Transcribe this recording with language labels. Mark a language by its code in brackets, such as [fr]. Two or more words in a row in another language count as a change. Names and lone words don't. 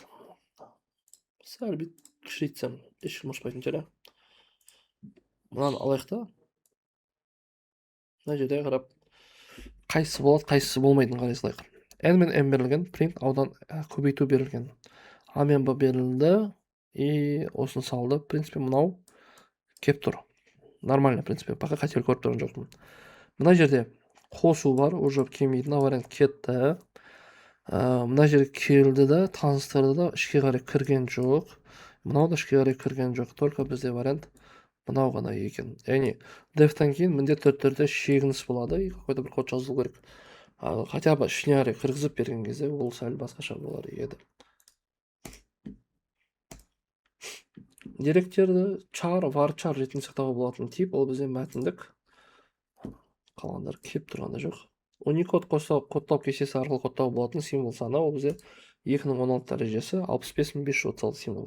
[kk] Сәл бүйтіп кішірейтсем, ешкім ұшпайтын жерде. Мынаны алайық та. Мына жерде қарап, қайсысы болады, қайсысы болмайтын қарай салайық. N мен M берілген, print аудан көбейту берілген. А мен Б берілді, и осыны салды. [ru] В принципе, [kk] мынау кеп тұр. [ru] Нормально, в принципе, пока [kk] қателік көріп тұрған жоқпын. Мына жерде қосу бар, уже келмейді, мына вариант кетті. Мына жерге келді да, таныстырды да, ішке қарай кірген жоқ. Мынау да ішке қарай кірген жоқ. Только бізде вариант мынау ғана екен. Яғни дефтан кейін міндетті түрде шегініс болады, [ru] и какой-то [kk] бір код жазылу керек. [ru] Хотя бы [kk] ішіне қарай кіргізіп берген кезде ол сәл басқаша болар еді. Деректерді char, varchar ретінде сақтауға болатын тип, ол бізде мәтіндік. Қалғандар кеп тұрғанда жоқ. Unicode кодтау кестесі арқылы кодтау болатын символ саны, ол бізде 2016 дәрежесі 65536 символ.